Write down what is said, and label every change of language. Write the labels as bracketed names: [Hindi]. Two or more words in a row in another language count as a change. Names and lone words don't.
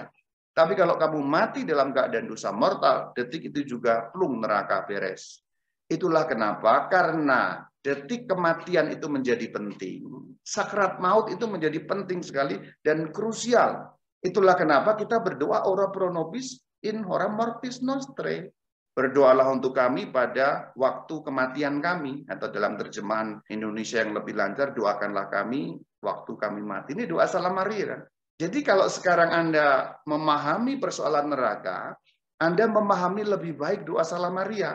[Indonesian] Tapi kalau kamu mati dalam keadaan dosa mortal, detik itu juga plung neraka beres. Itulah kenapa, karena detik kematian itu menjadi penting. Sakrat maut itu menjadi penting sekali dan krusial. Itulah kenapa kita berdoa [Latin] ora pro nobis in hora mortis nostre. [Indonesian] Berdoalah untuk kami pada waktu kematian kami, atau dalam terjemahan Indonesia yang lebih lancar, doakanlah kami waktu kami mati. Ini doa Salam Maria kan? Jadi kalau sekarang Anda memahami persoalan neraka, Anda memahami lebih baik doa Salam Maria.